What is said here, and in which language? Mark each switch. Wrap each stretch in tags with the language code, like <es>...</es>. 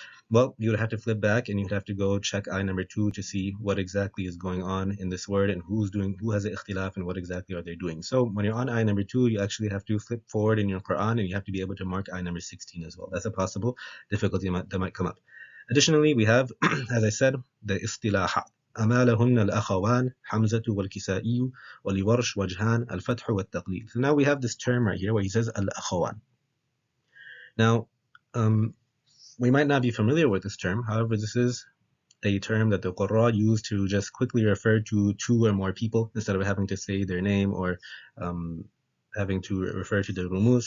<en>Well, you would have to flip back and you'd have to go check ayah number 2 to see what exactly is going on in this word and who has the ikhtilaf and what exactly are they doing. So when you're on ayah number 2, you actually have to flip forward in your Quran and you have to be able to mark ayah number 16 as well. That's a possible difficulty that might come up. Additionally, we have, as I said, the istilahat.</en> <ar>أمالهن الأخوان حمزة والكسائي ولورش وجهان الفتح والتقليل.</ar> <en>So now we have this term right here where he says al-akhawan. Now, we might not be familiar with this term. However, this is a term that the Qurra use to just quickly refer to 2 or more people instead of having to say their name or having to refer to the rumuz.</en>